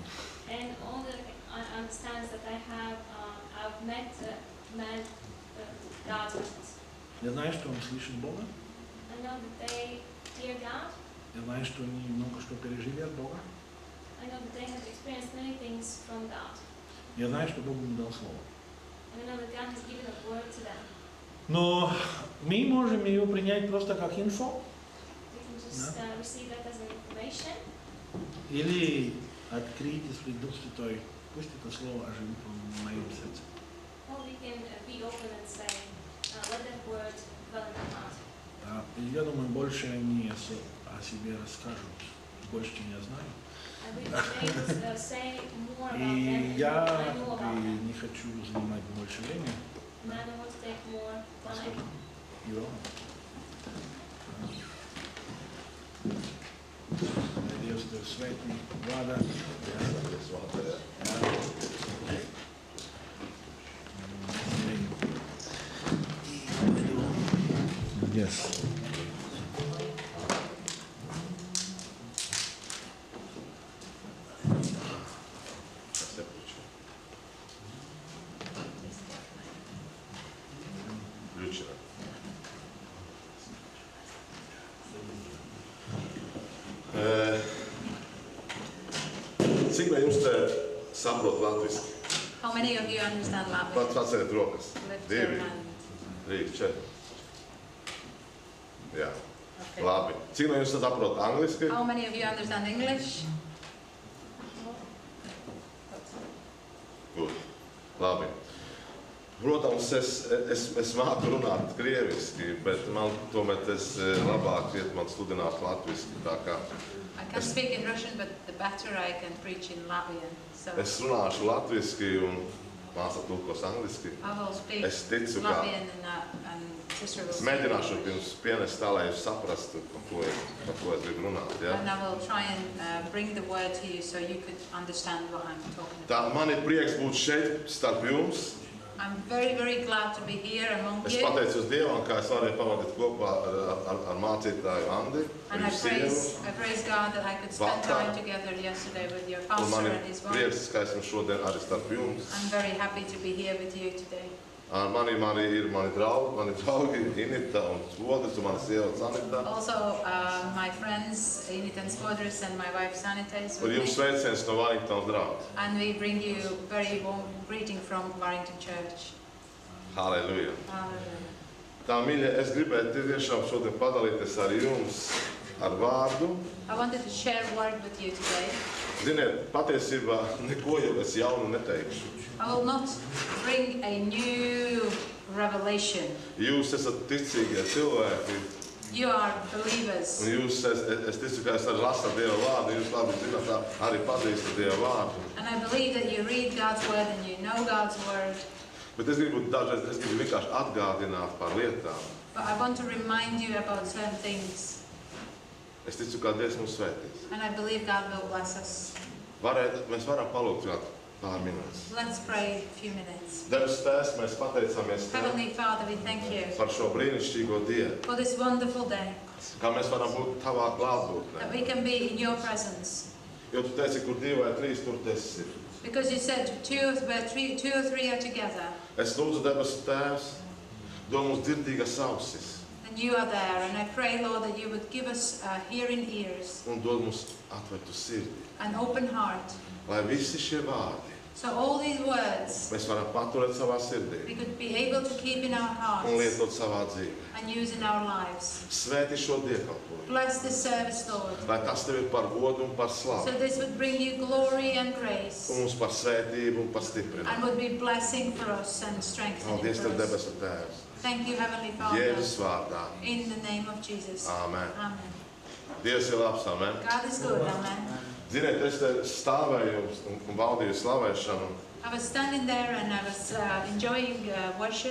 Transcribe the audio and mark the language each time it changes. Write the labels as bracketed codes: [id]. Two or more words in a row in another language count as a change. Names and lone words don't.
[en] And all that I understand that I've met God's vessels. [ru] Я знаю, что они слышат Бога. [en] I know that they hear God. [ru] Я знаю, что они много что пережили от Бога. [en] I know that they have experienced many things from God. [ru] Я знаю, что Бог им дал слово. [en] And I know that God has given a word to them. [ru] Но мы можем его принять просто как инфо, [en] We can just receive that as an information. [ru] или открыть, если Дух Святой, пусть это слово оживит в моем сердце. [en] Or we can be open and say, let that word dwell in our heart. [ru] Да. И я думаю, больше они о себе расскажут, больше, чем я знаю. [en] And we will say more about them [ru] И [en] than [ru] я [en] I know about them. [ru] не хочу занимать больше времени. [en] And I don't want to take more time. [ru] Его. [lv] Dievs, tev sveiki, vārdā. [en] Yes. [ru] Включено. [lv] Cik no jums te saprot latviski? [en] How many of you understand Latvian? [lv] Paceliet rokas. [en] Lift your 2, hand. 3, 4. [lv] Jā, [en] Okay. [lv] labi. Cik no jums saprot angliski? [en] How many of you understand English? Good. [lv] Labi. Protams, es māku runāt krieviski, bet man tomēr tas labāk iet man sludināt latviski. Tā kā [en] I can speak in Russian, but the better I can preach in Latvian. So [lv] es runāšu latviski un māsa tulkos angliski. [en] I will speak [lv] Es ticu, ka [en] Latvian and sister will [lv] es [en] speak [lv] mēģināšu [en] English. [lv] jums pienest tā, lai jūs saprastu, par ko es gribu runāt. Ja? [en] And I will try and bring the word to you so you could understand what I'm talking [lv] Tā [en] about. [lv] man ir prieks būt šeit starp jums. [en] I'm very, very glad to be here among [lv] Es [en] you. [lv] pateicos Dievam, ka es varēju pavadīt kopā ar mācītāju Andi, [en] And I [lv] viņu sievu. [en] praise God that I could spend [lv] Vakar. [en] time together yesterday with your [lv] Un [en] pastor [lv] man ir [en] and his wife. [lv] prieks, ka esmu šodien arī starp jums. [en] I'm very happy to be here with you today. [lv] Mani ir mani draugi Inita un Spodris un mana sieva Sanita. [en] Also, my friends Init and Spodris and my wife Sanita is [lv] Un [en] with [lv] jums [en] me. [lv] sveiciens no Warringtons draugs. [en] And we bring you very warm greeting from Warrington Church. [lv] Halleluja. [en] Hallelujah. [lv] Tā, mīļie, es gribētu tiešām šodien padalīties ar jums ar vārdu. [en] I wanted to share a word with you today. [lv] Ziniet, patiesībā neko jau es jaunu neteikšu. [en] I will not bring a new revelation. [lv] Jūs esat ticīgie cilvēki, [en] You are believers. [lv] un jūs, es ticu, ka es arī lasu Dieva vārdu, jūs labi zināt, arī pazīstat Dieva vārdu. [en] And I believe that you read God's word and you know God's word. [lv] Bet es gribu dažreiz, vienkārši atgādināt par lietām. [en] But I want to remind you about certain things. [lv] Es ticu, ka Dievs mūs svētīs. [en] And I believe God will bless us. [lv] Mēs varam palūgt, pāris minūtes. [en] Let's pray a few minutes. [lv] Debes Tēvs, mēs pateicamies Tev [en] Heavenly Father, we thank you [lv] par šo brīnišķīgo dienu, [en] for this wonderful day, [lv] kā mēs varam būt Tavā klātbūtnē. [en] that we can be in your presence. [lv] Jo Tu teici, kur 2 vai 3, tur Tu esi. [en] Because you said where two or three are together, [lv] Es lūdzu, debesu Tēvs, dod mums dzirdīgas ausis [en] and you are there. And I pray, Lord, that you would give us hearing ears, [lv] un dod mums atvērtu sirdi, [en] an open heart, [lv] lai visi šie vārdi [en] so all these words [lv] mēs varam paturēt savā sirdī [en] we could be able to keep in our [lv] un [en] hearts [lv] lietot savā dzīvē. [en] and use in our lives. [lv] Svētī šo dievkalpojumu, [en] Bless this service, Lord, [lv] lai tas Tev ir par godu un par [en] so [lv] slavu, [en] this would bring you glory and [lv] un [en] grace, [lv] mums par svētību un par [en] and [lv] stiprinājumu. [en] would be blessing for us and strengthening [lv] Paldies Tev, [en] for us. [lv] debesu Tēvs, [en] Thank you, Heavenly Father, [lv] Jēzus vārdā. [en] in the name of Jesus. [lv] Āmen. [en] Amen. [lv] Dievs ir labs, [en] amen. God is good, amen. [lv] Ziniet, es te stāvēju un baudīju slavēšanu, [en] I was standing there and I was enjoying worship,